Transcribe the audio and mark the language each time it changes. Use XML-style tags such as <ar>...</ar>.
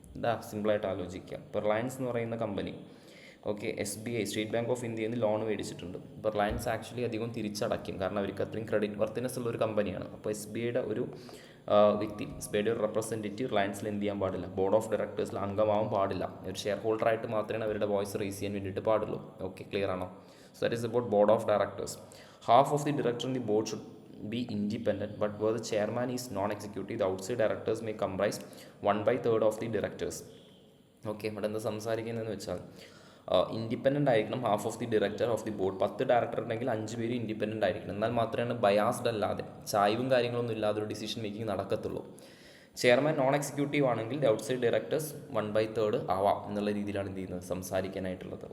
<ml>ഇതാ സിമ്പിളായിട്ട് ആലോചിക്കാം. ഇപ്പോൾ റിലയൻസ് എന്ന് പറയുന്ന company, okay, SBI state bank of ഇന്ത്യയിൽ നിന്ന് ലോൺ മേടിച്ചിട്ടുണ്ട്. ഇപ്പോൾ റിലയൻസ് ആക്ച്വലി അധികം തിരിച്ചടയ്ക്കും, കാരണം അവർക്ക് അത്രയും ക്രെഡിറ്റ് വർത്തിനെസ് ഉള്ള ഒരു കമ്പനിയാണ്. അപ്പോൾ SBIയുടെ ഒരു വ്യക്തി, SBIയുടെ ഒരു റെപ്രസെൻറ്റേറ്റീവ് റിലയൻസിൽ എന്ത് ചെയ്യാൻ പാടില്ല, ബോർഡ് ഓഫ് ഡയറക്ടേഴ്സിൽ അംഗമാവാൻ പാടില്ല. ഒരു ഷെയർ ഹോൾഡറായിട്ട് മാത്രമേ അവരുടെ വോയിസ് റേസ് ചെയ്യാൻ വേണ്ടിയിട്ട് പാടുള്ളൂ. ഓക്കെ, ക്ലിയർ ആണോ?</ml> <en>So that is about board of directors. Half of the director in the board should be independent, but where the chairman is non-executive, the outside directors may comprise 1/3 of the directors.</en> <ml>Okay, ഇവിടെ എന്താ സംസാരിക്കുന്നതെന്ന് വെച്ചാൽ independent ആയിരിക്കണം</ml> <en>Half of the director of the board.</en> <ml>10 director ഉണ്ടെങ്കിൽ 5 പേര് independent ആയിരിക്കണം. എന്നാൽ മാത്രമേ ബയാസ്ഡ് അല്ലാതെ, ചായ്വും കാര്യങ്ങളൊന്നും ഇല്ലാതെ ഒരു decision making നടക്കത്തുള്ളൂ. Chairman non executive ആണെങ്കിൽ ദി ഔട്ട്സൈഡ് ഡയറക്ടേഴ്സ് 1/3 ആവാം എന്നുള്ള രീതിയിലാണ് എന്ത് ചെയ്യുന്നത്, സംസാരിക്കാനായിട്ടുള്ളത്.</ml>